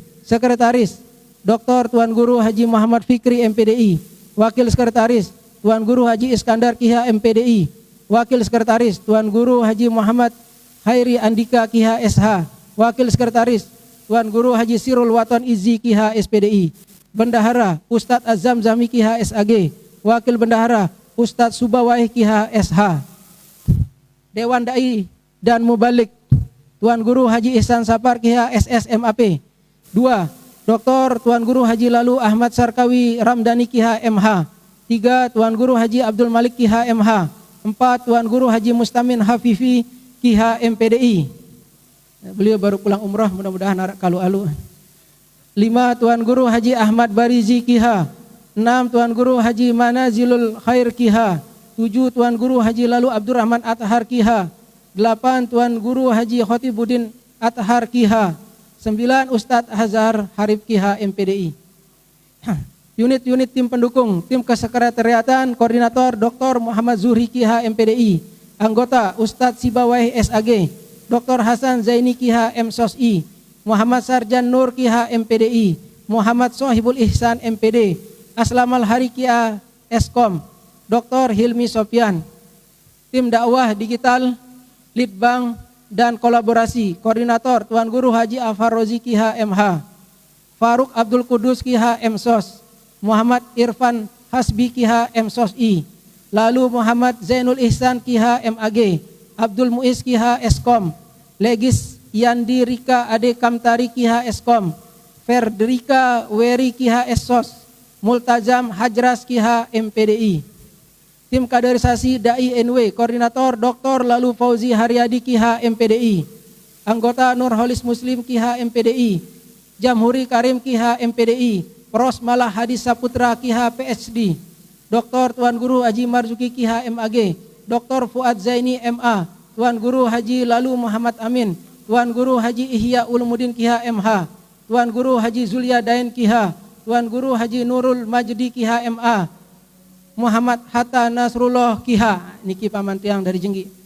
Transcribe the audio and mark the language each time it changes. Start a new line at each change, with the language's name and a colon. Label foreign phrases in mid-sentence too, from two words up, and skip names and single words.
Indonesian: Sekretaris Dr. Tuan Guru Haji Muhammad Fikri MPDI. Wakil Sekretaris Tuan Guru Haji Iskandar Kiha MPDI. Wakil Sekretaris Tuan Guru Haji Muhammad Hairi Andika Kiha SH. Wakil Sekretaris Tuan Guru Haji Sirul Waton Izzi Kiha SPDI. Bendahara Ustadz Azam Zami Kiha SAG. Wakil Bendahara Ustadz Subawai Kiha SH. Dewan Dai dan Mubalik Tuan Guru Haji Ihsan Sapar Kiha SSMAP. 2. Dr. Tuan Guru Haji Lalu Ahmad Sarkawi Ramdhani Kiha MH. 3. Tuan Guru Haji Abdul Malik Kiha MH. 4. Tuan Guru Haji Mustamin Hafifi Kiha MPDI. Beliau baru pulang umrah, mudah-mudahan arak kalu-alu. 5. Tuan Guru Haji Ahmad Barizi Kiha. 6. Tuan Guru Haji Manazilul Khair Kiha. 7. Tuan Guru Haji Lalu Abdurrahman Athar Kiha. 8. Tuan Guru Haji Khotibuddin Athar Kiha. 9. Ustadz Hazar Harib Kiha MPDI. Unit-unit tim pendukung, tim kesekretariatan, koordinator Dr. Muhammad Zuhri Kiha MPDI. Anggota Ustadz Sibawai SAG, Dr. Hasan Zaini Kiha MSOSI, Muhammad Sarjan Nur Kiha MPDI, Muhammad Sohibul Ihsan MPD, Aslamal Hari Kiha Eskom, Dr. Hilmi Sofyan. Tim dakwah digital, Litbang dan kolaborasi, koordinator Tuan Guru Haji Afarozi Kiha MH, Faruk Abdul Kudus Kiha MSOS, Muhammad Irfan Hasbi Kiha MSOSI, lalu Muhammad Zainul Ihsan Kiha MAG, Abdul Muiz Kiha Eskom, Legis Yandi Rika Ade Kamtari Kiha Eskom, Ferdrika Weri Kiha Esos, Multazam Hajras Kiha MPDI. Tim kaderisasi Dai NW, koordinator Dr. Lalu Fauzi Haryadi Kiha MPDI. Anggota Nurholis Muslim Kiha MPDI, Jamhuri Karim Kiha MPDI, Pros Malah Hadis Saputra Kiha PhD, Dr. Tuan Guru Haji Marzuki Kiha MAG, Dr. Fuad Zaini MA, Tuan Guru Haji Lalu Muhammad Amin, Tuan Guru Haji Ihya Ulumuddin Kiha MH, Tuan Guru Haji Zulia Dain Kiha, Tuan Guru Haji Nurul Majdi Kiha MA, Muhammad Hatta Nasrullah Kiha, niki pamantiang dari Jenggi.